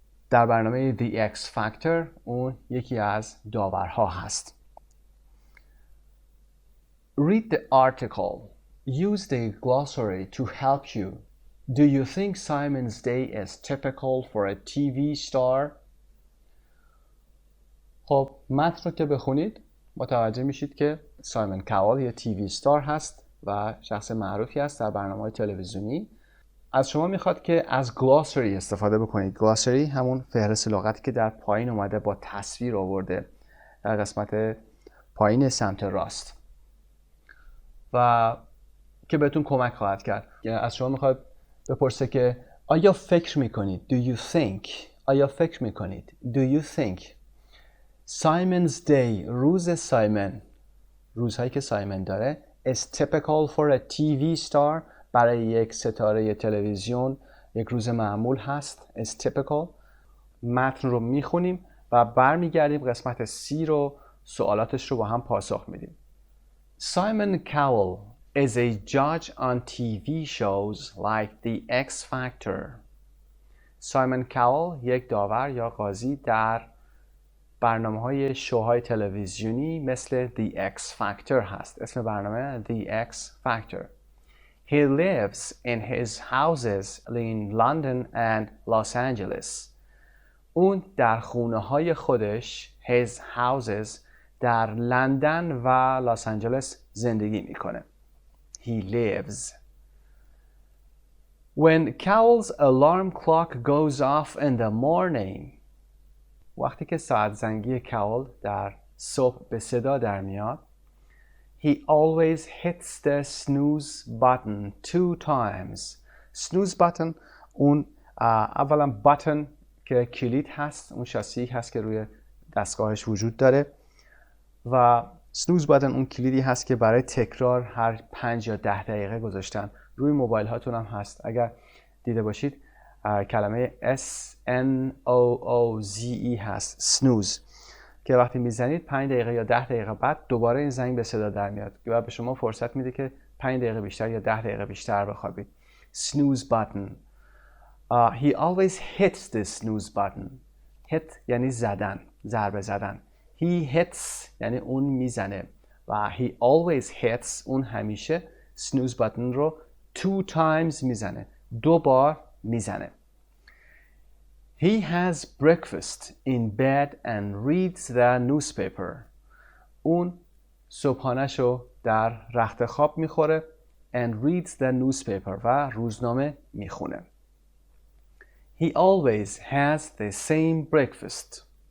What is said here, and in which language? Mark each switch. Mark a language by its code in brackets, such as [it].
[fa] در برنامه The X Factor اون یکی از داورها هست. [en] Read the article. Use the glossary to help you. Do you think Simon's day is typical for a TV star? [fa] خب متن رو که بخونید متوجه میشید که سایمون کاول یه تیوی ستار هست و شخص معروفی است در برنامه‌های تلویزیونی. از شما میخواد که از گلاسری استفاده بکنید. گلاسری همون فهرست لغتی که در پایین اومده با تصویر آورده در قسمت پایین سمت راست و که بهتون کمک خواهد کرد. از شما میخواد بپرسه که آیا فکر میکنید؟ [en] Do you think؟ [fa] آیا فکر میکنید؟ Do you think؟ [en] Simon's day، [fa] روز سایمن، روزهایی که سایمن داره [en] is typical for a TV star، [fa] برای یک ستاره تلویزیون یک روز معمول هست. [en] is typical. [fa] متن رو میخونیم و برمیگردیم قسمت C رو سوالاتش رو با هم پاسخ میدیم. [en] Simon Cowell is a judge on TV shows like The X Factor. [fa] سایمون کاول یک داور یا قاضی در برنامه‌های شوهای تلویزیونی مثل The X Factor هست. اسم برنامه [en] The X Factor. He lives in his houses in London and Los Angeles. [fa] اون در خونه‌های خودش [en] his houses [fa] در لندن و لس آنجلس زندگی میکنه. [en] He lives. When Cowell's alarm clock goes off in the morning. [fa] وقتی که ساعت زنگی کاول در صبح به صدا در میاد [en] He always hits the snooze button 2 times. [fa] Snooze button اون اولا button که کلید هست، اون شاسی هست که روی دستگاهش وجود داره و snooze button اون کلیدی هست که برای تکرار هر 5 یا 10 دقیقه گذاشتن. روی موبایل هاتون هم هست. اگر دیده باشید کلمه SNOOZE هست snooze که وقتی میزنید 5 دقیقه یا 10 دقیقه بعد دوباره این زنگ به صدا در میاد و به شما فرصت میده که 5 دقیقه بیشتر یا 10 دقیقه بیشتر بخوابید. [en] snooze button. He always hits the snooze button. [fa] hit یعنی زدن، ضربه زدن. [en] He hits [fa] یعنی اون میزنه و [en] he always hits [fa] اون همیشه snooze button رو [en] 2 times [fa] میزنه، 2 بار میزنه. [en] He has breakfast in bed and reads the newspaper. [fa] اون صبحانه‌شو در رخت خواب میخوره [en] and reads the newspaper [fa] و روزنامه میخونه. [en] He always has the same breakfast.